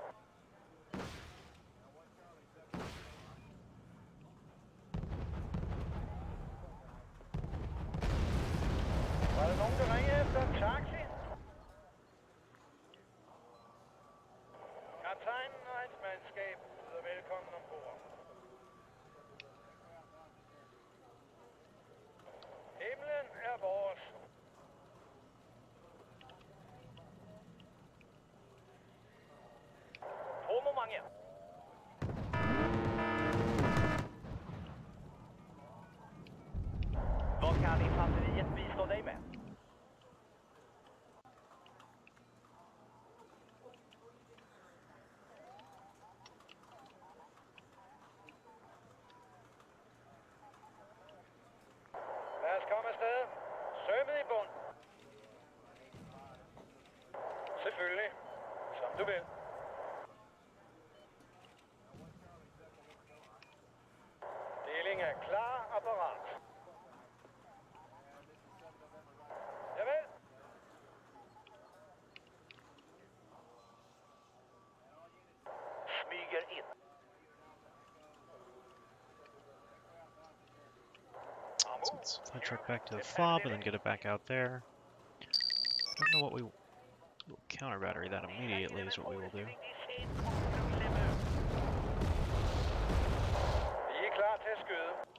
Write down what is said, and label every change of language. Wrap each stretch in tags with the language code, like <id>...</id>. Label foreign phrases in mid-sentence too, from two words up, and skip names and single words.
<da>Var der nogen, der ringede efter en taxi? Kaptajnen og hans mandskab byder velkommen ombord. Himlen er vores.</da> <sv>På momentet. Vad kan infanteriet bistå dig med?</sv> <da>Lad os komme afsted. Sømmet i bund. Selvfølgelig. Som du vil. Deling er klar og parat. Javel.</da> <sv>Smyger in.</sv> <en>So let's flight truck back to the fob and then get it back out there. Don't know what we will counter battery that immediately is what we will do.</en> <da>Vi er klar til at skyde.</da>